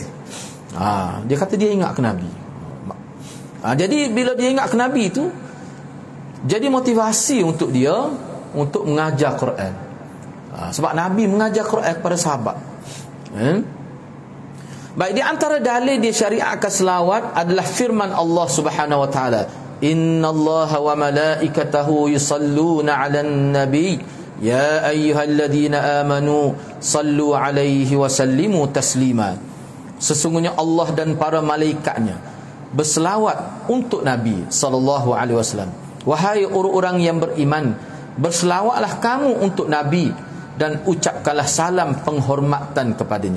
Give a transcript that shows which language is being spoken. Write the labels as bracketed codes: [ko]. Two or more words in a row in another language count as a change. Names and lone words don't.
[ms] Dia kata dia ingat ke Nabi. Jadi bila dia ingat ke Nabi tu, jadi motivasi untuk dia untuk mengajar Quran. Sebab Nabi mengajar Quran kepada sahabat. Baik, di antara dalil dia syariatkan selawat adalah firman Allah [ar] سبحانه وتعالى, إن الله وملائكته يصلون على النبي يا أيها الذين آمنوا صلوا عليه وسلموا تسليما. [ms] Sesungguhnya Allah dan para malaikatnya berselawat untuk Nabi [ar] صلى الله عليه وسلم. [ms] Wahai orang-orang yang beriman, berselawatlah kamu untuk Nabi dan ucapkanlah salam penghormatan kepadanya.